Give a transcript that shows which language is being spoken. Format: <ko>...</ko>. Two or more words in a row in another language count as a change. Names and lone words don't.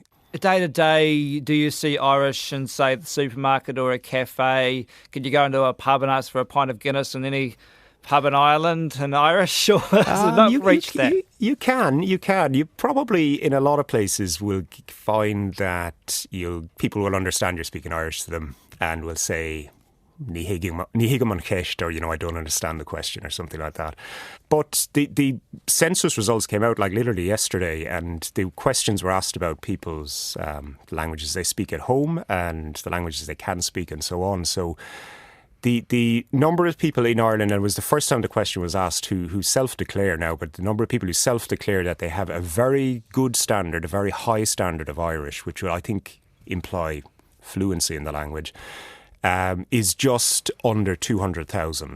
<en>Day to day, do you see Irish in, say, the supermarket or a cafe? Could you go into a pub and ask for a pint of Guinness in any pub in Ireland in Irish? Or has it not reached that? You can. You probably, in a lot of places, will find that people will understand you're speaking Irish to them and will say,</en> <ga>Ní hiigim an cheist,</ga> <en>or, I don't understand the question, or something like that. But the census results came out literally yesterday, and the questions were asked about people's languages they speak at home and the languages they can speak and so on. So the number of people in Ireland, and it was the first time the question was asked who self-declare now, but the number of people who self-declare that they have a very good standard, a very high standard of Irish, which will, I think, imply fluency in the language, is just under 200,000.</en>